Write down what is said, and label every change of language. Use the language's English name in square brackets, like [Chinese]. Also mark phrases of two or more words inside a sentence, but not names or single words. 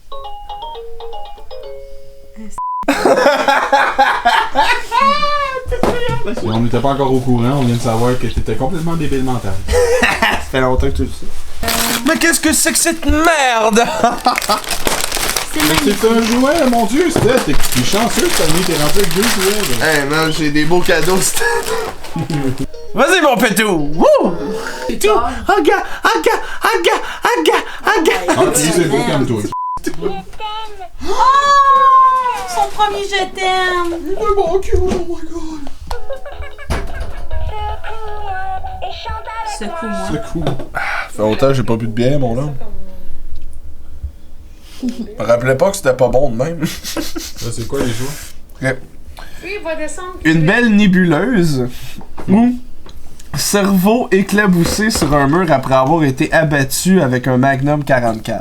[French] Et on n'était pas encore au courant, on vient de savoir que t'étais complètement débile mental. Ça fait longtemps que tu le sais. Mais qu'est-ce que c'est que cette merde? Mais c'est un jouet, mon dieu, c'était. T'es chanceux, Stanley, t'es rentré avec 2 jouets. [English] Hey man, [French] j'ai des beaux cadeaux, c'était. Vas-y mon pétou! Wouh! Pétou! Aga! Aga! Aga! Aga! Aga! Ah, puis c'est beau comme toi. Oh! Son premier je t'aime! Oh mon cul, [English] oh my god. [French] Secoue-moi. C'est cool. Ça fait longtemps que j'ai pas bu de bière, mon homme. Je me rappelais pas que c'était pas bon de même. Ça, c'est quoi les jouets? Oui, il va descendre. Une belle nébuleuse ou cerveau éclaboussé sur un mur après avoir été abattu avec un Magnum 44.